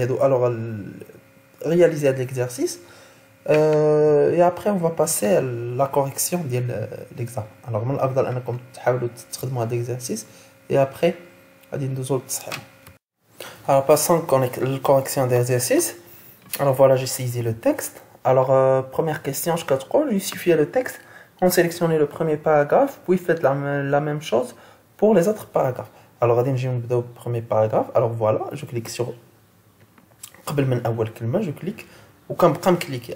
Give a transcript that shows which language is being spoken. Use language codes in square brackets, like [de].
[fr] Alors, réaliser l'exercice. Et après, on va passer à la correction de l'examen. [ar] Alors, من الأفضل أنكم تحاولوا تستخدموا هذا l'exercice [fr] et après [ar] غادي ندوزو للتصحيح. [fr] Alors, passons à la correction d'exercice. Alors voilà, j'ai saisi le texte. Alors, première question, je vais justifier le texte. On sélectionne le premier paragraphe, puis faites la même chose pour les autres paragraphes. Alors, je vais le premier paragraphe. Alors voilà, je clique sur [ar] قبل من أول كلمة, [fr] je clique ou quand cliquer.